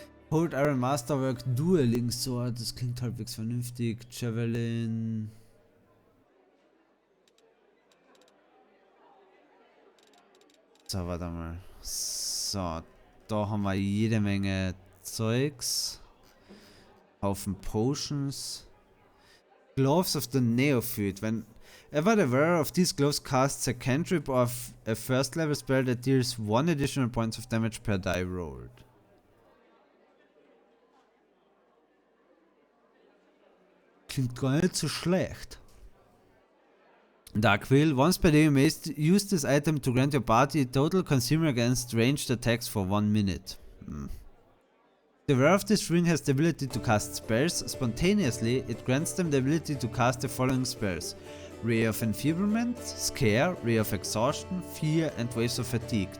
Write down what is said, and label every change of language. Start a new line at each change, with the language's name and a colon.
German: Hold Iron Masterwork Dueling Sword, das klingt halbwegs vernünftig.
English: Javelin.
German: So, warte mal. So, da haben wir jede Menge Zeugs. Haufen Potions. Gloves of the Neophyte.
English: Whenever the wearer of these gloves casts a cantrip of a first level spell that deals 1 additional points of damage per die rolled.
German: Klingt gar nicht so schlecht.
English: Dark Will. Once per day you may use this item to grant your party total consumer against ranged attacks for 1 minute. The wearer of this ring has the ability to cast spells spontaneously. It grants them the ability to cast the following spells: Ray of Enfeeblement, Scare, Ray of Exhaustion, Fear, and Waves of Fatigue.